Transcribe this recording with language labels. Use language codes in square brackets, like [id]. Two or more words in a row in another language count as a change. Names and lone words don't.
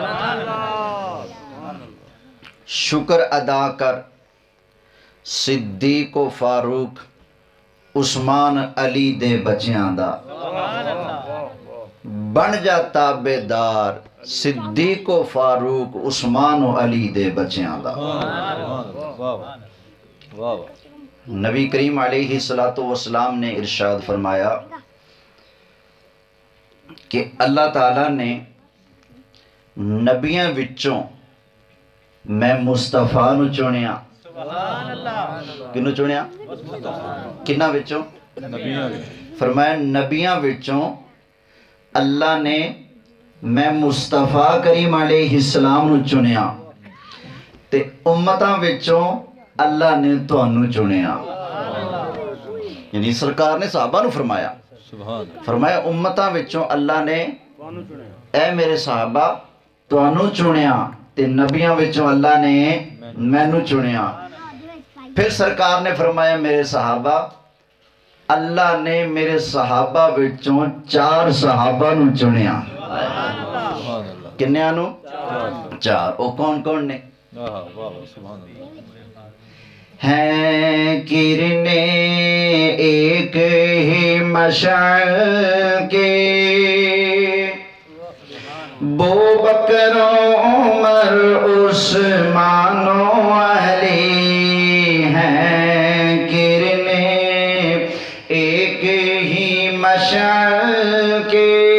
[pa] شکر ادا کر صدیق و فاروق عثمان علی دے بچیاں دا، بن جا تابعدار صدیق و فاروق عثمان و علی دے بچیاں دا۔ نبی کریم علیہ السلام نے ارشاد فرمایا کہ اللہ تعالیٰ نے نبیاں وچوں میں مصطفیٰ نو چنیا۔ کنو چنیا؟ کنہ وچوں؟ فرمایا نبیاں وچوں اللہ نے میں مصطفیٰ کریم علیہ السلام نو چنیا، تے امتاں وچوں اللہ نے تانوں چنیا۔ یعنی سرکار نے صحابہ نو فرمایا امتاں وچوں اللہ نے اے میرے صحابہ تانوں چنیا، تے نبیاں وچوں اللہ نے مینوں چنیا۔ پھر سرکار نے فرمایا میرے صحابہ، اللہ نے میرے صحابہ وچوں 4 صحابہ نو چنیا۔ کنیاں نو؟ 4۔ او کون کون نے؟ [ur] ہیں کرنے ایک ہی مشعل کے، بو بکر عمر عثمان و علی، ہیں کرنے ایک ہی مشعل کے،